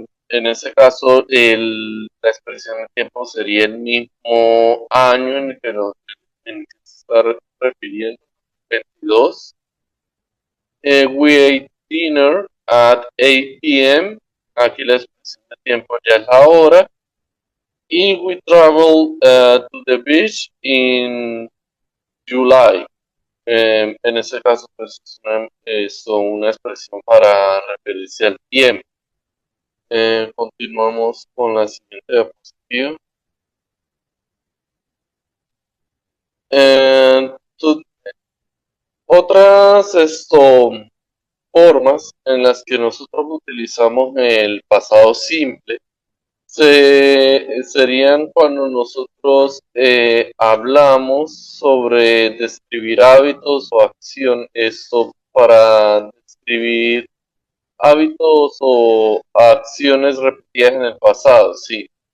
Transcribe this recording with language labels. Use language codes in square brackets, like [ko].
[es] En ese caso, la expresión de tiempo sería el mismo año en el que se está refiriendo, 22. [en] We ate dinner at 8 p.m. [es] Aquí la expresión de tiempo ya es la hora. [en] Y we traveled to the beach in July. [es] En ese caso, pues es una expresión para referirse al tiempo. Continuamos con la siguiente diapositiva. Eh, tu- otras formas en las que nosotros utilizamos el pasado simple serían cuando nosotros hablamos sobre describir hábitos o acción, esto para describir hábitos o acciones repetidas en el pasado, sí.